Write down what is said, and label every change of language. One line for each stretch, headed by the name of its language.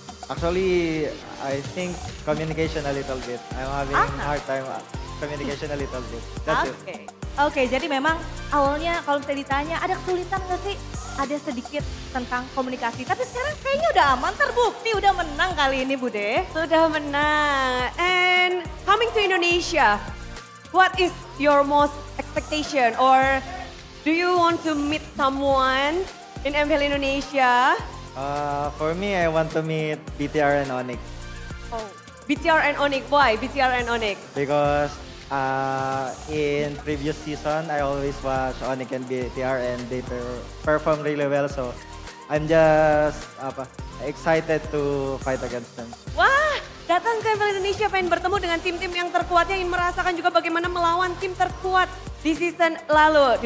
English: Actually, I think communication a little bit. I'm having hard time communication a little bit. That's it. Oke.
Indonesian: Oke, jadi memang awalnya kalau misalnya ditanya ada kesulitan nggak sih? Ada sedikit tentang komunikasi. Tapi sekarang kayaknya udah aman, terbukti udah menang kali ini Bude. Sudah menang.
English: And coming to Indonesia, what is your most expectation? Or do you want to meet someone in MPL Indonesia? For me, I want to meet BTR and Onyx Oh, BTR and Onyx. Why BTR and Onyx? because in previous season, I always watch Onyx and BTR and they perform really well. So I'm just excited to fight against them.
Indonesian: Wah, datang ke MPL Indonesia pengen bertemu dengan tim-tim yang terkuatnya, ingin merasakan juga bagaimana melawan tim terkuat di season lalu.